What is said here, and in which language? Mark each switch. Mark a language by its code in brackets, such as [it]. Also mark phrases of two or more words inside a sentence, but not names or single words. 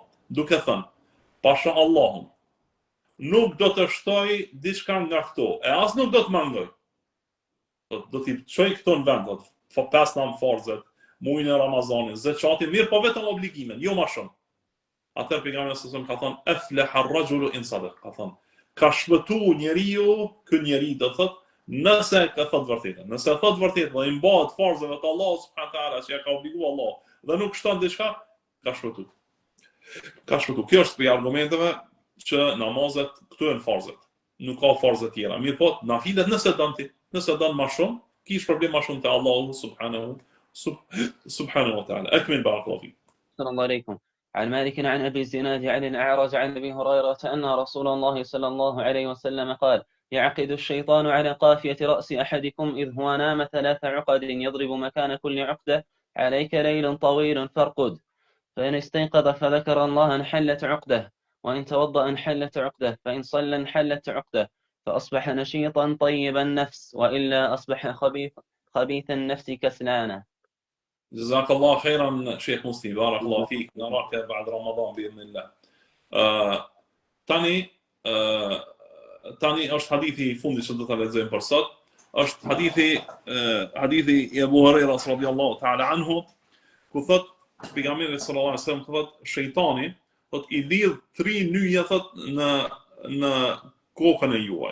[sq] Duke thënë, pasha Allahun, nuk do të shtoj diçka nga këto, e as nuk do të mangoj. Do t'i çoj këto në vend, 5 nam farzet, muajin e Ramazanit, zakatin, mirë po vetëm obligimin, jo më shumë. Atë pejgamberi [ar] صلى الله عليه وسلم [sq] ka thënë [ar] أفلح الرجل إن صدق, [sq] ka thënë ka shpëtu njeriu, ky njeri do thotë nëse ka thot vërtetën. Nëse thot vërtetën dhe i mbahet farzave të Allahut [ar] سبحانه وتعالى [sq] që ja ka obliguar Allah dhe nuk shton diçka, ka shpëtuar. Kjo është për argumenteve që namazet këtu janë farzet. Nuk ka farze tjera. Mirë po, nafilet nëse don më shumë, kish problem më shumë te Allahu [ar] سبحانه وتعالى. أكمل بارك الله فيك. السلام عليكم. عن مالك عن أبي الزناد عن الأعرج عن أبي هريرة أن رسول الله صلى الله عليه وسلم قال يعقد الشيطان على قافية رأس أحدكم إذ هو نام 3 عقد يضرب مكان كل عقدة عليك ليل طويل فارقد فإن استيقظ فذكر الله انحلت عقده وإن توضأ انحلت عقده فإن صلى انحلت عقده فأصبح نشيطا طيب النفس وإلا أصبح خبيث النفس كسلانا. جزاك الله خيرا شيخ مصطفى بارك الله فيك نراك بعد رمضان بإذن الله. [sq] Tani është hadithi i fundit që do ta lexojmë për sot. Është hadithi i Abu Hurajras [ar] رضي الله تعالى عنه, [sq] ku thot pejgamberi [ar] صلى الله عليه وسلم [sq] thot shejtani thot i lidh 3 nyje thot në kokën e juaj.